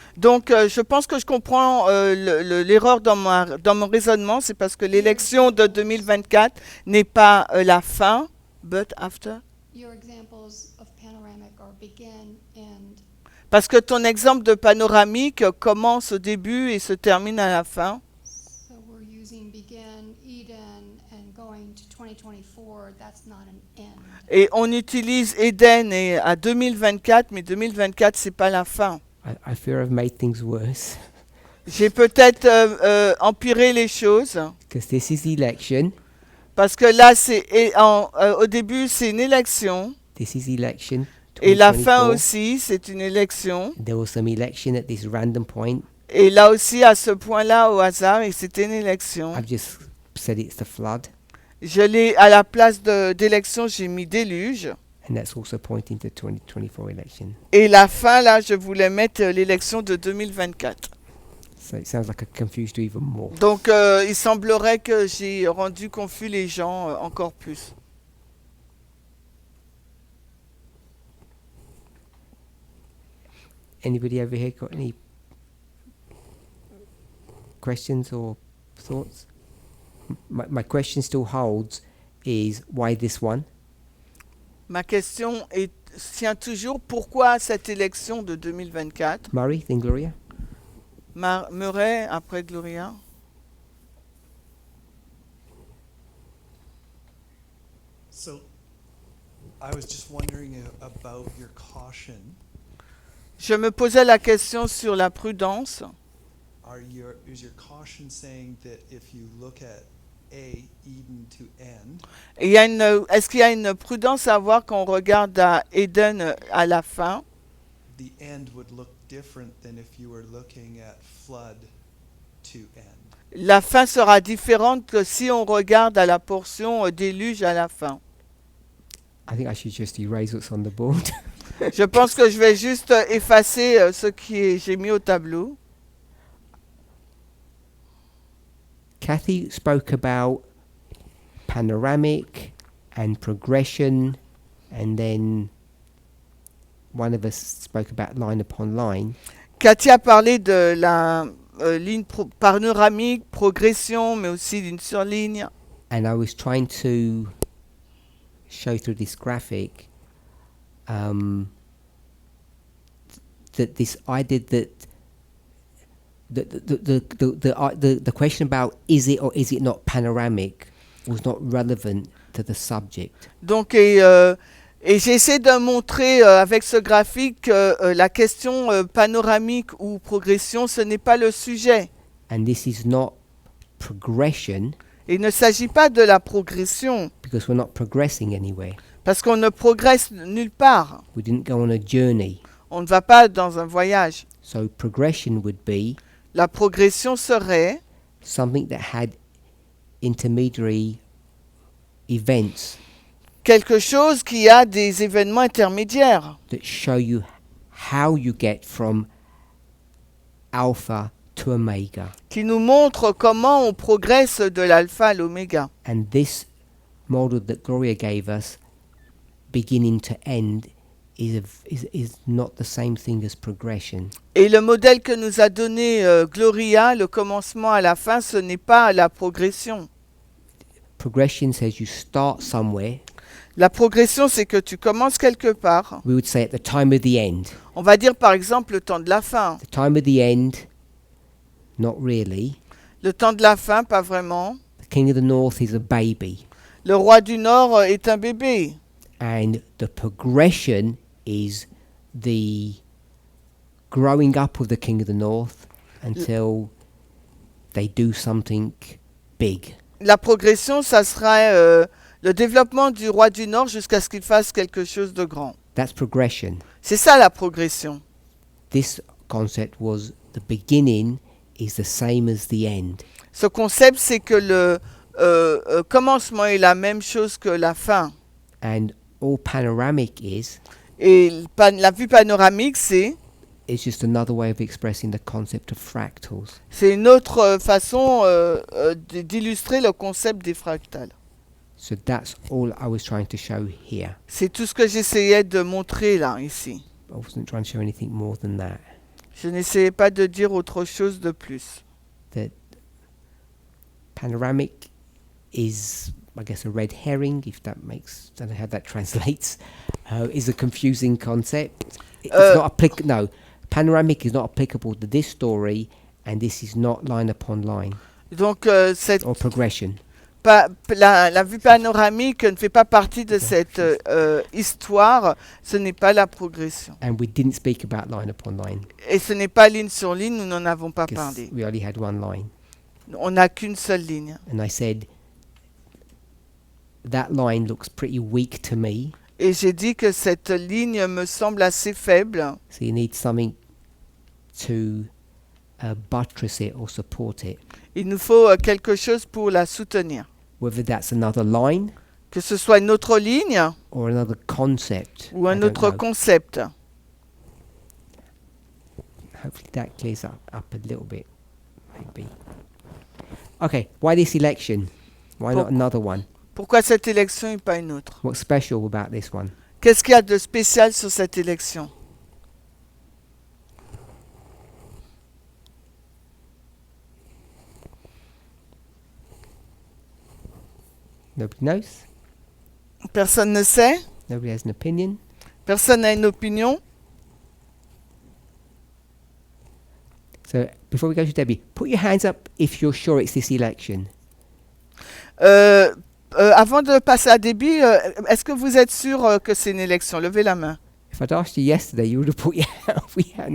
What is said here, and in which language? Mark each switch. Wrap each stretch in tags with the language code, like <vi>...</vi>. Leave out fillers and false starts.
<fr>Donc, je pense que je comprends l'erreur dans mon raisonnement. C'est parce que l'élection de 2024 n'est pas la fin,</fr> <en>but after. Your examples of panoramic are begin, end.</en> <fr>Parce que ton exemple de panoramique commence au début et se termine à la fin.</fr> <en>So we're using begin, Eden, and going to 2024. That's not an end.</en> <fr>Et on utilise Eden et à 2024, mais 2024, c'est pas la fin.</fr> <en>I fear I've made things worse</en> <fr>J'ai peut-être empiré les choses.</fr> <en>because this is election.</en> <fr>Parce que là, au début, c'est une élection.</fr> <en>This is election.</en> <fr>Et la fin 2024. aussi, c'est une élection.</fr> <en>There was some election at this random point.</en> <fr>Et là aussi, à ce point-là, au hasard, et c'était une élection.</fr> <en>I've just said it's the flood,</en> <fr>À la place d'élection, j'ai mis déluge.</fr> <en>and that's also pointing to 2024 election.</en> <fr>Et la fin, là, je voulais mettre l'élection de 2024.</fr> <en>So it sounds like I confused you even more.</en> <fr>Donc, il semblerait que j'ai rendu confus les gens encore plus.</fr> <en>Anybody over here got any questions or thoughts? My question still holds is why this one?</en> <fr>Ma question tient toujours, pourquoi cette élection de 2024</fr> <en>Murray, then Gloria?</en> <fr>Murray, après Gloria.</fr> <en>So, I was just wondering about your caution.</en> <fr>Je me posais la question sur la prudence.</fr> <en>Is your caution saying that if you look at A, Eden to end,</en> <fr>Est-ce qu'il y a une prudence à avoir quand on regarde à Eden à la fin?</fr> <en>the end would look different than if you were looking at flood to end?</en> <fr>La fin sera différente que si on regarde à la portion déluge à la fin.</fr> <en>I think I should just erase what's on the board.</en> <fr>Je pense que je vais juste effacer ce que j'ai mis au tableau.</fr> <en>Kathy spoke about panoramic and progression, and then one of us spoke about line upon line.</en> <fr>Cathy a parlé de la ligne panoramique, progression, mais aussi ligne sur ligne.</fr> <en>And I was trying to show through this graphic that this idea that the question about is it or is it not panoramic was not relevant to the subject.</en> <fr>Donc, et j'essaie de montrer avec ce graphique que la question panoramique ou progression, ce n'est pas le sujet.</fr> <en>And this is not progression</en> <fr>Il ne s'agit pas de la progression,</fr> <en>because we're not progressing anywhere.</en> <fr>parce qu'on ne progresse nulle part.</fr> <en>We didn't go on a journey.</en> <fr>On ne va pas dans un voyage.</fr> <en>So progression would be</en> <fr>La progression serait</fr> <en>something that had intermediary events</en> <fr>quelque chose qui a des événements intermédiaires</fr> <en>that show you how you get from alpha to omega.</en> <fr>qui nous montrent comment on progresse de l'alpha à l'oméga.</fr> <en>And this model that Gloria gave us beginning to end is not the same thing as progression.</en> <fr>Et le modèle que nous a donné Gloria, le commencement à la fin, ce n'est pas la progression.</fr> <en>Progression says you start somewhere.</en> <fr>La progression, c'est que tu commences quelque part.</fr> <en>We would say at the time of the end.</en> <fr>On va dire par exemple le temps de la fin.</fr> <en>The time of the end, not really.</en> <fr>Le temps de la fin, pas vraiment.</fr> <en>The king of the north is a baby.</en> <fr>Le roi du Nord est un bébé.</fr> <en>And the progression is the growing up of the king of the north until they do something big.</en> <fr>La progression, ça serait le développement du roi du Nord jusqu'à ce qu'il fasse quelque chose de grand.</fr> <en>That's progression.</en> <fr>C'est ça la progression.</fr> <en>This concept was the beginning is the same as the end.</en> <fr>Ce concept, c'est que le commencement est la même chose que la fin.</fr> <en>And all panoramic is</en> <fr>La vue panoramique, c'est</fr> <en>just another way of expressing the concept of fractals.</en> <fr>une autre façon d'illustrer le concept des fractales.</fr> <en>So that's all I was trying to show here.</en> <fr>C'est tout ce que j'essayais de montrer là, ici.</fr> <en>I wasn't trying to show anything more than that.</en> <fr>Je n'essayais pas de dire autre chose de plus.</fr> <en>That panoramic is, I guess, a red herring, if that makes, I don't know how that translates, is a confusing concept. It's not no, panoramic is not applicable to this story, and this is not line upon line</en> <fr>Donc,</fr> <en>or progression.</en> <fr>La vue panoramique ne fait pas partie de cette histoire, ce n'est pas la progression.</fr> <en>And we didn't speak about line upon line,</en> <fr>Et ce n'est pas ligne sur ligne, nous n'en avons pas</fr> <en>because</en> <fr>parlé.</fr> <en>we only had one line.</en> <fr>On n'a qu'une seule ligne.</fr> <en>And I said, that line looks pretty weak to me,</en> <fr>Et j'ai dit que cette ligne me semble assez faible,</fr> <en>so you need something to buttress it or support it.</en> <fr>il nous faut quelque chose pour la soutenir.</fr> <en>Whether that's another line</en> <fr>Que ce soit une autre ligne</fr> <en>or another concept,</en> <fr>ou</fr> <en>I</en> <fr>un</fr> <en>don't</en> <fr>autre</fr> <en>know.</en> <fr>concept.</fr> <en>Hopefully that clears up a little bit, maybe. Okay, why this election? Why not another one?</en> <fr>Pourquoi cette élection et pas une autre?</fr> <en>What's special about this one?</en> <fr>Qu'est-ce qu'il y a de spécial sur cette élection?</fr> <en>Nobody knows?</en> <fr>Personne ne sait?</fr> <en>Nobody has an opinion?</en> <fr>Personne n'a une opinion?</fr> <en>So before we go to Debbie, put your hands up if you're sure it's this election.</en> <fr>Avant de passer à Déby, est-ce que vous êtes sûr que c'est une élection? Levez la main.</fr> <en>If I'd asked you yesterday, you would have put your hand.</en>